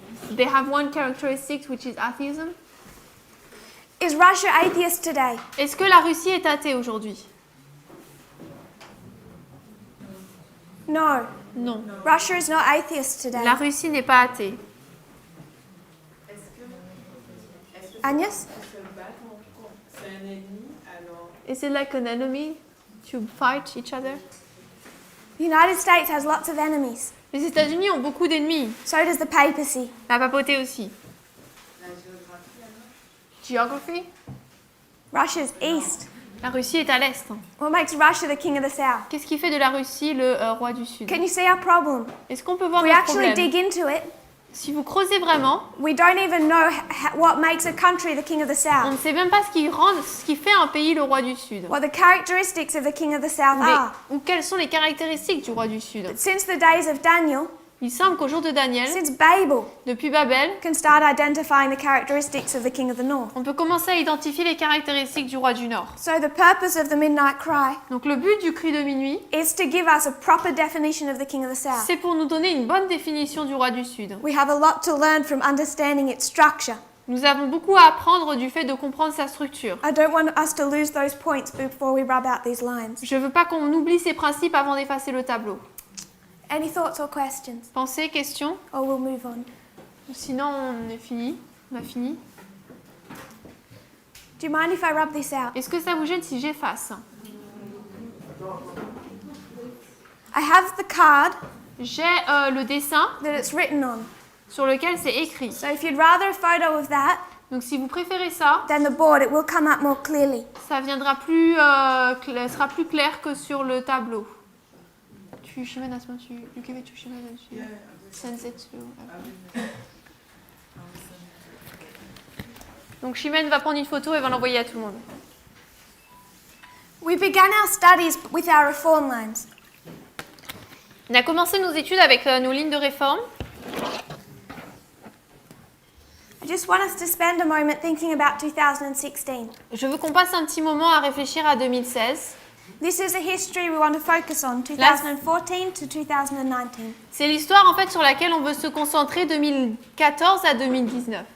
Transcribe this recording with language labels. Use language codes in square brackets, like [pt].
[en] They have one characteristic which is atheism. Is Russia atheist today? [fr] Est-ce que la Russie est athée aujourd'hui? [en] No. [fr] Non. [en] Russia is not atheist today. [fr] La Russie n'est pas athée. Agnès? C'est un ennemi, alors [en] Is it like an enemy to fight each other? The United States has lots of enemies. [fr] Les États-Unis ont beaucoup d'ennemis. [en] So does the papacy. [fr] La papauté aussi. la géographie, alors [en] Geography? Russia's east. [fr] La Russie est à l'est. [en] What makes Russia the king of the south? [fr] Qu'est-ce qui fait de la Russie le roi du Sud? [en] Can you see our problem? [fr] Est-ce qu'on peut voir [en] We [fr] notre [en] actually [fr] problème? [en] dig into it. [fr] Si vous creusez vraiment, [en] We don't even know what makes a country the king of the [fr] on ne [en] south. [fr] sait même pas ce qui fait un pays le roi du Sud. [en] What the characteristics of the king of the south are. [fr] Ou quelles sont les caractéristiques du roi du Sud. [en] Since the days of Daniel, [fr] Il semble qu'au jour de Daniel, [en] since Babel, [fr] depuis Babel, [en] can start identifying the characteristics of the king of the north. [fr] on peut commencer à identifier les caractéristiques du roi du Nord. [en] So the purpose of the midnight cry [fr] Donc le but du cri de minuit, [en] is to give us a proper definition of the king of the south. [fr] c'est pour nous donner une bonne définition du roi du Sud. [en] We have a lot to learn from understanding its structure. [fr] Nous avons beaucoup à apprendre du fait de comprendre sa structure. [en] I don't want us to lose those points before we rub out these lines. [fr] Je ne veux pas qu'on oublie ces principes avant d'effacer le tableau. [en] Any thoughts or questions? [fr] Pensez, questions? [en] Or we'll move on. [fr] Sinon, on est fini. On a fini. [en] Do you mind if I rub this out? [fr] Est-ce que ça vous gêne si j'efface? [en] I have the card [fr] J'ai le dessin [en] that it's written on. [fr] sur lequel c'est écrit. [en] So if you'd rather a photo of that [fr] Donc si vous préférez ça, [en] than the board, it will come up more clearly. [fr] ça viendra sera plus clair que sur le tableau. [en] Shimon, you give it to Shimon and she sends it to... [fr] Donc Shimon va prendre une photo et va l'envoyer à tout le monde. [en] We began our studies with our reform lines. [fr] On a commencé nos études avec nos lignes de réforme. [en] I just want us to spend a moment thinking about 2016. [fr] Je veux qu'on passe un petit moment à réfléchir à 2016. [en] This is a history we want to focus on, 2014 to 2019. [fr] C'est l'histoire en fait sur laquelle on veut se concentrer 2014 à 2019.